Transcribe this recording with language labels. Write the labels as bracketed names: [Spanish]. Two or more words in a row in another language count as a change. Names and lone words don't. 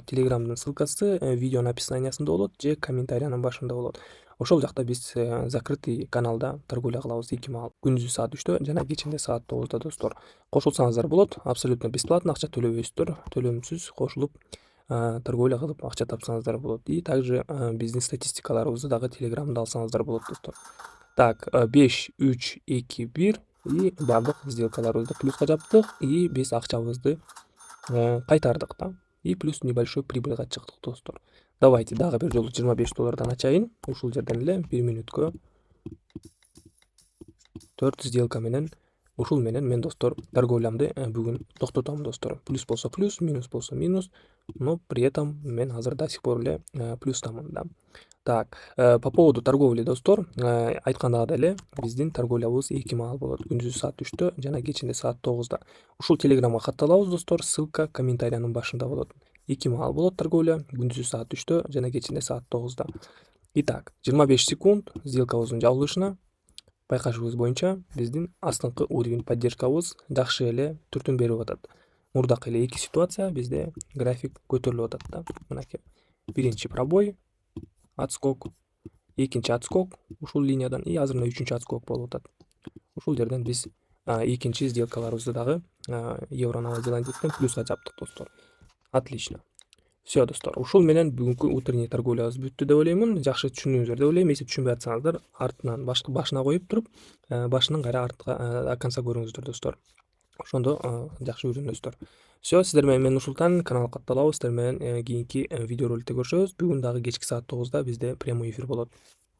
[Kyrgyz] Телеграмдын ссылкасы видеонун описаниясында болот же комментариянын башында болот. Ошол жакта биз закрытый каналда торговля кылабыз 2 маал. Күндүзү саат 3-тө жана кечинде саат 9-да достор. Кошулсаңыздар болот. [Russian] Абсолютно бесплатно, [Kyrgyz] акча төлөбөйсүздөр. Төлөмсүз кошулуп торговля кылып акча тапсаңыздар болот. [Russian] И также [Kyrgyz] биздин статистикаларыбызды дагы телеграмда алсаңыздар болот достор. Так, 5 3 2 1 и бардык сделкаларыбызды плюска жаптык и биз акчабызды кайтардык да. [Russian] И плюс небольшой [Kyrgyz] прибыльга чыктык достор. Давайте дагы бир жолу $25 ачайын. Ушул жерден эле 1 мүнөткө 4 сделка менен ушул менен мен достор торговлямды бүгүн токтотом достор. Плюс болсо плюс, минус болсо минус, [Russian] но при этом [Kyrgyz] мен азыр [Russian] до сих пор [Kyrgyz] эле плюстамын да. [Russian] Так, по поводу торговли [Kyrgyz] достор, айткандагыдай эле биздин торговлябыз 2 маал болот. Күндүзү саат 3тө жана кечинде саат 9да. Ушул телеграмга катталабыз достор. Ссылка комментариянын башында болот. 2 маал болот торговля. Күндүзү саат 3тө жана кечинде саат 9да. Итак, 25 секунд сделкабыздын жабылышына. Байкашыбыз боюнча биздин астыңкы уровень поддержкабыз жакшы эле түртүн берип атат. Мурдакы эле 2 ситуация бизде график көтөрүлүп атат да. Мынакей. Биринчи пробой, отскок, экинчи отскок ушул линиядан и азыр мына үчүнчү отскок болуп атат. Ушул жерден биз экинчи сделкаларыбызды дагы евро Новая Зеландияден плюска жаптык достор. Отлично. Все достор, ушул менен бүгүнкү утренний торговлябыз бүттү деп ойлоймун. Жакшы түшүндүңүздөр деп ойлойм. Эсип түшүнбөй атсаңыздар, артынан башына коюп туруп, башынан кайра артка [Russian] до конца [Kyrgyz] көрүңүздөр достор. Ошондо жакшы үйрөнөсүздөр. Все, сиздер менен мен Нурсултан, канал катталабыз. Сиздер менен кийинки видеороликте көрүшөбүз. Бүгүн дагы кечки саат 9да бизде [Russian] прямой эфир [Kyrgyz] болот.